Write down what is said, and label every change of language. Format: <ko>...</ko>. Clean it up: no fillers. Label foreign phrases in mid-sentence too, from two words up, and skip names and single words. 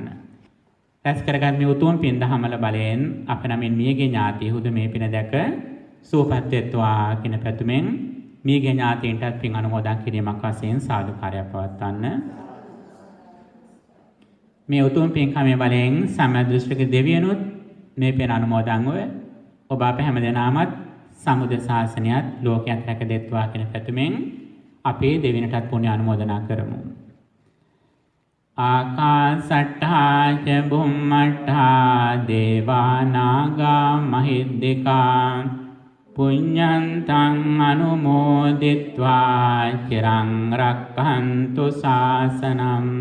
<si>රැස් කරගත් මේ උතුම් පින් දහමල බලයෙන් අප නමින් මියගේ ඥාතිහුද මේ පින දැක සුවපත් වෙත්වා කියන පැතුමෙන් මියගේ ඥාතීන්ටත් පින් අනුමෝදන් කිරීමක් වශයෙන් සාදුකාරයක් පවත්වන්න. මේ උතුම් පින්කමේ බලයෙන් සම්මාදෘෂ්ටික දෙවියනුත් මේ පින් අනුමෝදන්ව ඔබ අප හැමදෙනාමත් සමුද ශාසනයත් ලෝකයත් රැක දෙත්වා කියන පැතුමෙන් අපේ දෙවියන්ටත් පුණ්‍ය අනුමෝදනා කරමු.</si> <pi>ආකාසට්ඨා ච බුම්මට්ඨා දේවා නාග මහිද්దికා පුඤ්ඤන්තං අනුමෝදිත්වා චිරං රක්ඛන්තු ශාසනං.</pi>